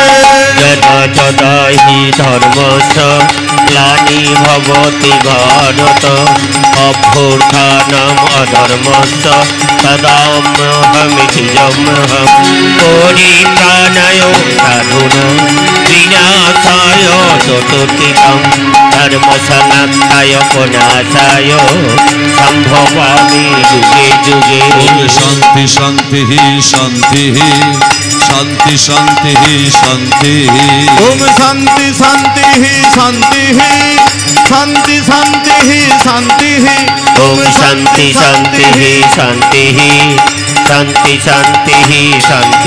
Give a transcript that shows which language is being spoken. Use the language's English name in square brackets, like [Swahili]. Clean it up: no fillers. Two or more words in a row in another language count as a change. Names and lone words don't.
[Sanskrit] যদা যদা হি ধর্মস্য গ্লানির্ভবতি ভারত অভ্যুত্থানম অধর্মস্য তদাম্যহমিতি যম্যহম পরিত্রাণায় সাধূনাং বিনাশায় চ দুষ্কৃতম ধর্ম সংস্থায় পুনর্থায় সম্ভবামি যুগে যুগে। शांति शांति शांति शांति शांति शांति। ओम शांति शांति शांति शांति शांति शांति। ओम शांति शांति शांति शांति शांति शांति।